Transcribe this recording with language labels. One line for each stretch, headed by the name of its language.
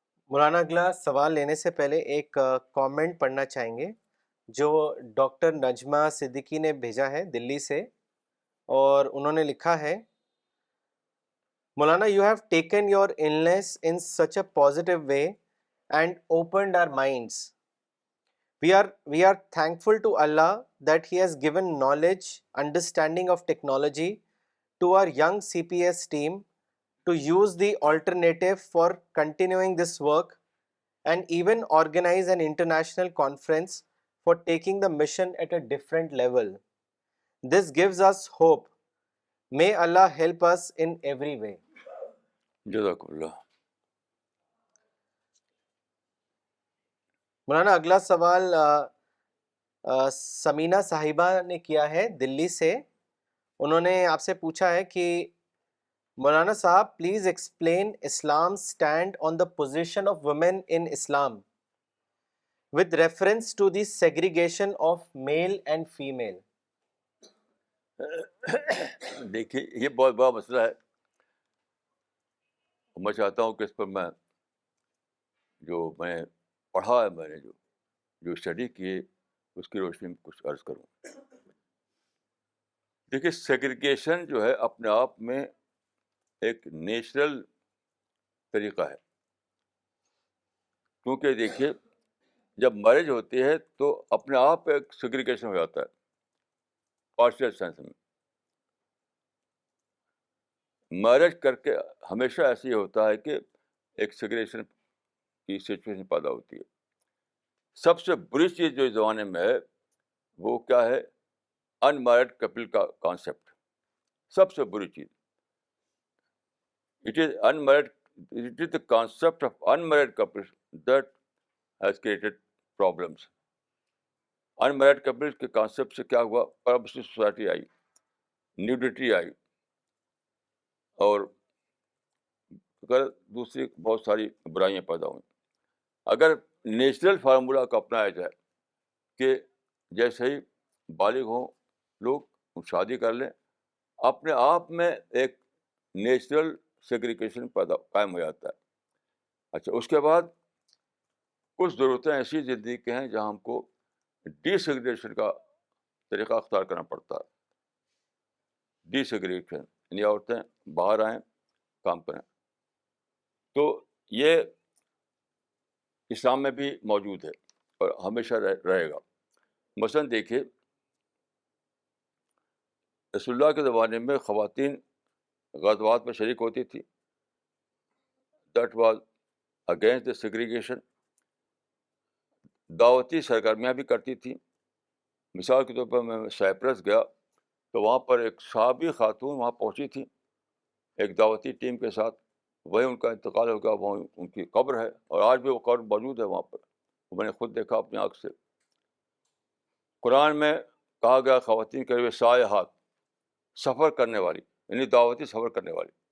Urdu: مولانا اگلا سوال لینے سے پہلے ایک کامنٹ پڑھنا چاہیں گے جو ڈاکٹر نجمہ صدیقی نے بھیجا ہے دلی سے, اور انہوں نے لکھا ہے, مولانا
English: you have taken your illness in such a positive way and opened our minds. We are thankful to Allah that He has given knowledge, understanding of technology to our young CPS team to use the alternative for continuing this work and even organize an international conference for taking the mission at a different level. This gives us hope. May Allah help us in every way.
Urdu: جزاک اللہ. مولانا اگلا سوال سمینہ صاحبہ نے کیا ہے دلی سے. انہوں نے آپ سے پوچھا ہے کہ
English: Maulana Sahab, please explain Islam's stand on the position of women in Islam with reference to the segregation of male and female.
Urdu: دیکھیے یہ بہت بڑا مسئلہ ہے. میں چاہتا ہوں کہ اس پر میں نے پڑھا ہے، میں نے جو اسٹڈی کی ہے اس کی روشنی میں کچھ عرض کروں. دیکھیے سیگریگیشن جو ہے اپنے آپ میں ایک نیچرل طریقہ ہے. کیونکہ دیکھیے جب میرج ہوتی ہے تو اپنے آپ ایک سیگریگیشن ہو جاتا ہے پارشل سینس میں. میرج کر کے ہمیشہ ایسے ہی ہوتا ہے کہ ایک سیگریگیشن کی سچویشن پیدا ہوتی ہے. سب سے بری چیز جو اس زمانے میں ہے وہ کیا ہے؟ ان میرڈ کپل کا کانسیپٹ. سب سے بری چیز
English: it is the concept of unmarried couples that has created problems.
Urdu: unmarried couples کے کانسیپٹ سے کیا ہوا؟ پرمسیو سوسائٹی آئی، نیوڈیٹی آئی، اور دوسری بہت ساری برائیاں پیدا ہوئیں. اگر نیچرل فارمولا کو اپنایا جائے کہ جیسے ہی بالغ ہوں لوگ شادی کر لیں، اپنے آپ میں ایک نیچرل سیگریگیشن قائم ہو جاتا ہے. اچھا، اس کے بعد کچھ ضرورتیں ایسی زندگی کے ہیں جہاں ہم کو ڈی سیگریگیشن کا طریقہ اختیار کرنا پڑتا ہے. ڈی سیگریگیشن یعنی عورتیں باہر آئیں، کام کریں. تو یہ اسلام میں بھی موجود ہے اور ہمیشہ رہے گا. مثلاً دیکھیے رسول اللہ کے زمانے میں خواتین غزوات میں شریک ہوتی تھی.
English: That was against the segregation.
Urdu: دعوتی سرگرمیاں بھی کرتی تھیں. مثال کے طور پر میں سائپرس گیا تو وہاں پر ایک صحابی خاتون وہاں پہنچی تھی ایک دعوتی ٹیم کے ساتھ. وہیں ان کا انتقال ہو گیا، وہاں ان کی قبر ہے اور آج بھی وہ قبر موجود ہے وہاں پر. میں نے خود دیکھا اپنی آنکھ سے. قرآن میں کہا گیا خواتین کے لیے سائحات، سفر کرنے والی، یعنی دعوتی سفر کرنے والی.